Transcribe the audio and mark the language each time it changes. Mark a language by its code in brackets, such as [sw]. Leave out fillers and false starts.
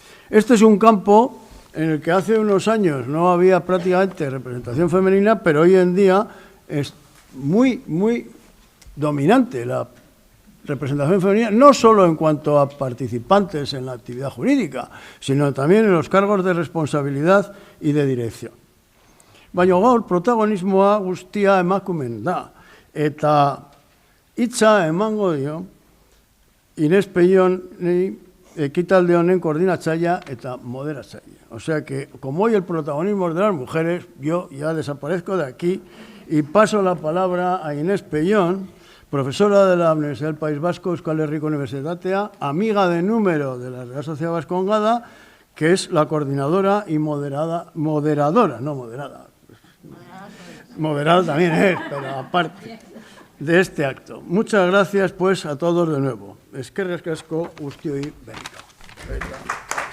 [es] Este es un campo en el que hace unos años no había prácticamente representación femenina, pero hoy en día es muy dominante la representación femenina, no solo en cuanto a participantes en la actividad jurídica, sino también en los cargos de responsabilidad y de dirección. [eu] Baina gaur protagonismoa guztia emakumeen da. Eta hitza emango dio Inés Pelloni ekitalde honen koordinatzailea eta moderatzailea. [es] O sea que, como hoy el protagonismo es de las mujeres, yo ya desaparezco de aquí y paso la palabra a Inés Pellón, profesora de la Universidad del País Vasco, Euskal Herriko Unibertsitatea, amiga de número de la Real Sociedad Vascongada, que es la coordinadora y moderada también es, pero aparte de este acto. Muchas gracias, pues, a todos de nuevo. [eu] Eskerrik asko guztioi berriro.